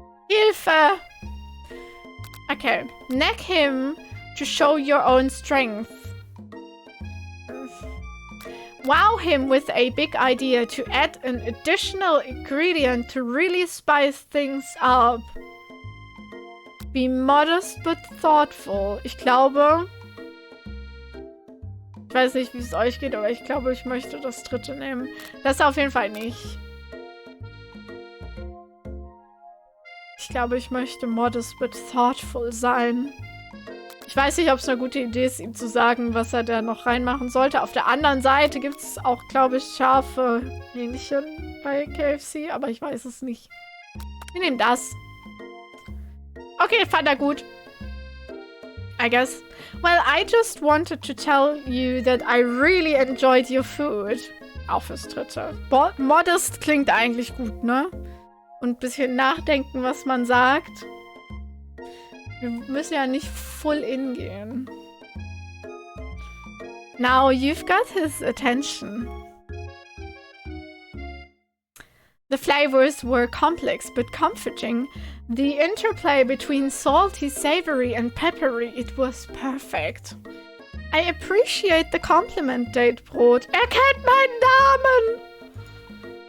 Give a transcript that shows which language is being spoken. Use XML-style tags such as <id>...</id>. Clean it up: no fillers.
<en>Hilfe! Okay, neck him to show your own strength. Wow him with a big idea to add an additional ingredient to really spice things up. Be modest but thoughtful.</en> <de>Ich glaube... Ich weiß nicht, wie es euch geht, aber ich glaube, ich möchte das dritte nehmen. Das auf jeden Fall nicht. Ich glaube, ich möchte</de> <en>modest but thoughtful</en> <de>sein. Ich weiß nicht, ob es eine gute Idee ist, ihm zu sagen, was er da noch reinmachen sollte. Auf der anderen Seite gibt es auch, glaube ich, scharfe Hähnchen bei KFC, aber ich weiß es nicht. Wir nehmen das. Okay, fand er gut.</de> <en>I guess. Well, I just wanted to tell you that I really enjoyed your food.</en> <de>Auch fürs dritte. Modest klingt eigentlich gut, ne? Und ein bisschen nachdenken, was man sagt. Wir müssen ja nicht full in gehen.</de> <en>Now you've got his attention. The flavors were complex but comforting. The interplay between salty, savory, and peppery, it was perfect. I appreciate the compliment, Datebrot.</en> <de>Er kennt meinen Namen!</de>